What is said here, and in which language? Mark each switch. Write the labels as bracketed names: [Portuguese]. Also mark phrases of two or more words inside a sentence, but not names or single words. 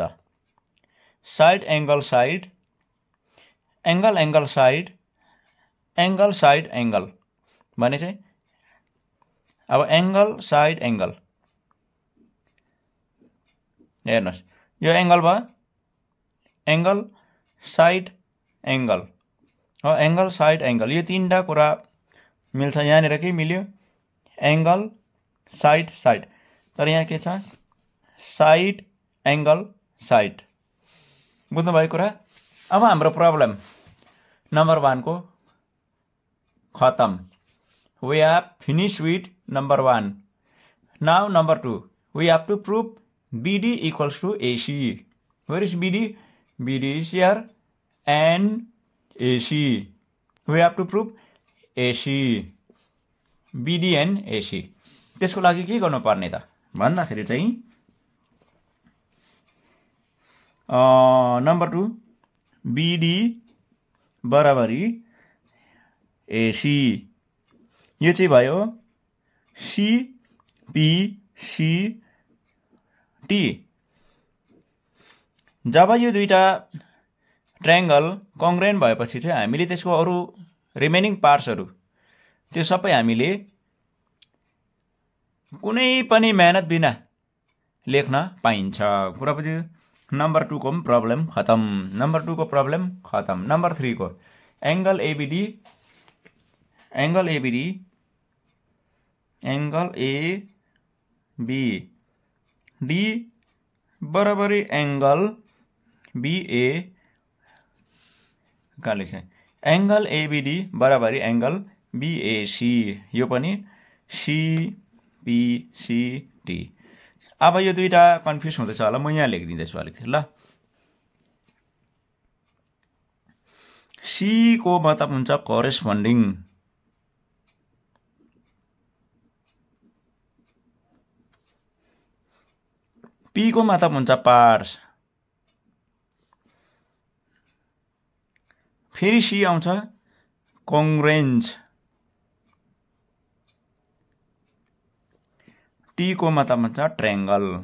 [English] side angle side, angle angle side, angle side angle [Nepali] भने चाहिँ अब [English] angle side angle [Nepali] हेर्नुहोस्, यो एङ्गल भयो, [English] angle side angle, angle side angle, [Nepali] यो तीनटा कुरा मिल्छ। यहाँनिर के मिल्यो? [English] angle side side. [Nepali] तर यहाँ के छ? [English] side angle side. [Nepali] बुझ्नुभयो कुरा? अब हाम्रो [English] problem number [Nepali] 1 को खतम। [English] We have finished with number 1. Now number 2. We have to prove BD equals to AC. Where is BD? BD is here and AC. We have to prove AC. BD and AC. [Nepali] त्यसको लागि के गर्नु पर्ने त भन्दाखेरि चाहिँ नम्बर 2 BD बराबरी AC। यो चाहिँ भयो CPCT। जब यो दुईटा [English] triangle congruent [Nepali] भएपछि चाहिँ हामीले त्यसको अरु [English] remaining partsहरु [Nepali] त्यो सबै हामीले कुनै पनि मेहनत बिना लेख्न पाइन्छ। कुरा बुझ्यो? नम्बर 2 को प्रब्लम खतम। नम्बर 2 को प्रब्लम खतम। नम्बर 3 को एंगल ABD, एंगल ABD, एंगल ABD बराबरी एंगल BA का लेख्छ। एंगल ABD बराबरी एंगल BAC। यो पनि CPCT। अब यो दुईटा कन्फ्युज हुँदैछ होला, म यहाँ लेखिदिँदैछु अलिकति ल। C को मतलब हुन्छ करेस्पोन्डिङ, P को मतलब हुन्छ पार्ट्स, फेरि C आउँछ कङ्ग्रुएन्स, T को मतलब हुन्छ ट्रायंगल।